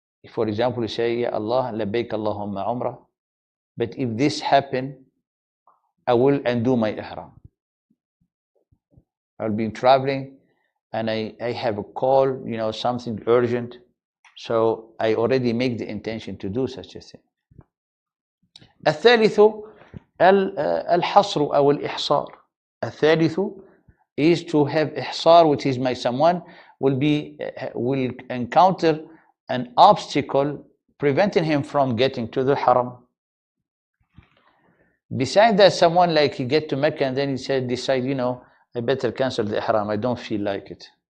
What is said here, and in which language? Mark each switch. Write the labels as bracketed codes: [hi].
[en] For example, you say, Ya Allah, labbaik Allahumma umrah, but if this happen, I will undo my ihram. I'll be traveling and I have a call, something urgent. So I already make the intention to do such a thing. [ar] الثالث الحصر أو الإحصار. [en] الثالث is to have إحصار, which is someone will encounter an obstacle preventing him from getting to the haram. Besides that, someone like he get to Mecca and then he decide, I better cancel the ihram, I don't feel like it.